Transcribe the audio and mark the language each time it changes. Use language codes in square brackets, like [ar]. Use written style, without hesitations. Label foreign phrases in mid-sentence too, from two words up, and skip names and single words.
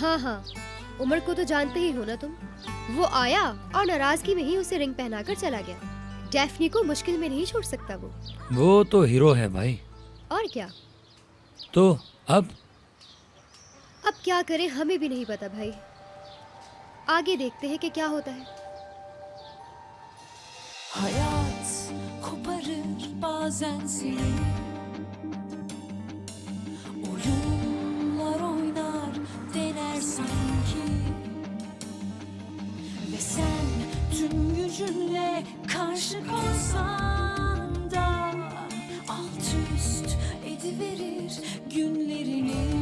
[hi] हाँ हाँ, उमर को तो जानते ही हो ना तुम। वो आया और नाराजगी में ही उसे रिंग पहनाकर चला गया। डेफनी को मुश्किल में नहीं छोड़ सकता वो तो हीरो है भाई। और क्या। तो अब क्या करें हमें भी नहीं पता भाई। आगे देखते हैं कि क्या होता है। [tr] Hayat koparır bazen seni, oyunlar oynar dener sanki, ve sen tüm gücünle karşı koysan da alt üst ediverir günlerini.